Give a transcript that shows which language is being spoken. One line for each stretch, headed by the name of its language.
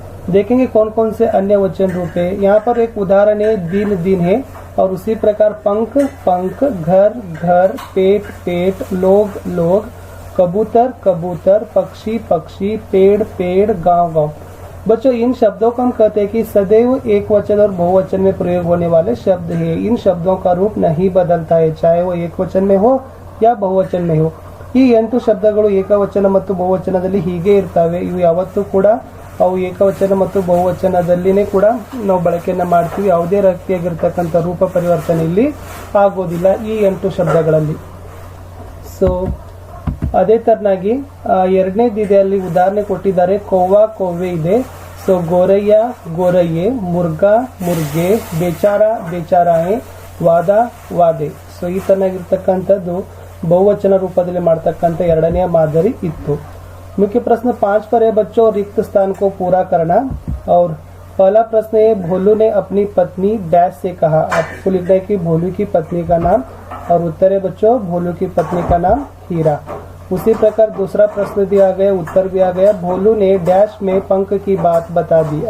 Hindi: देखेंगे कौन कौन से अन्य वचन रूप है। यहाँ पर एक उदाहरण है, दिन दिन है, और उसी प्रकार पंख पंख, घर घर, पेट पेट, लोग लोग, कबूतर कबूतर, पक्षी पक्षी, पेड़ पेड़, गांव गांव। बच्चों इन शब्दों को हम कहते हैं कि सदैव एक वचन और बहुवचन में प्रयोग होने वाले शब्द है। इन शब्दों का रूप नहीं बदलता है, चाहे वो एक वचन में हो या ಬಹುವಚನ में हो।
Kannada: ಈ 8 ಶಬ್ದಗಳು ಏಕವಚನ ಮತ್ತು ಬಹುವಚನದಲ್ಲಿ ಹೀಗೆ ಇರ್ತವೆ। ಇವು ಯಾವತ್ತೂ ಕೂಡ ಅವು ಏಕವಚನ ಮತ್ತು ಬಹುವಚನದಲ್ಲಿನೇ ಕೂಡ ನಾವು ಬಳಕೆಯನ್ನ ಮಾಡ್ತೀವಿ। ಯಾವುದೇ ರೀತಿಯಾಗಿರ್ತಕ್ಕಂಥ ರೂಪ ಪರಿವರ್ತನೆ ಇಲ್ಲಿ ಆಗೋದಿಲ್ಲ ಈ 8 ಶಬ್ದಗಳಲ್ಲಿ। ಸೊ ಅದೇ ತರನಾಗಿ ಎರಡನೇದಿದೆ, ಅಲ್ಲಿ ಉದಾಹರಣೆ ಕೊಟ್ಟಿದ್ದಾರೆ, ಕೋವಾ ಕೋವೆ ಇದೆ, ಸೊ ಗೋರಯ್ಯ ಗೋರಯ್ಯೆ, ಮುರ್ಗಾ ಮುರ್ಗೆ, ಬೇಚಾರ ಬೇಚಾರಾಯೆ, ವಾದ ವಾದೆ। ಸೊ ಈ ತರನಾಗಿರ್ತಕ್ಕಂಥದ್ದು ಬಹುವಚನ ರೂಪದಲ್ಲಿ ಮಾಡ್ತಕ್ಕಂಥ ಎರಡನೆಯ ಮಾದರಿ ಇತ್ತು।
Hindi: मुख्य प्रश्न 5 पर है बच्चों, रिक्त स्थान को पूरा करना। और पहला प्रश्न है, भोलू ने अपनी पत्नी डैश से कहा। आपको लिखना है कि भोलू की पत्नी का नाम, और उत्तर है बच्चों भोलू की पत्नी का नाम हीरा। उसी प्रकार दूसरा प्रश्न दिया गया, उत्तर भी आ गया, भोलू ने डैश में पंख की बात बता दी।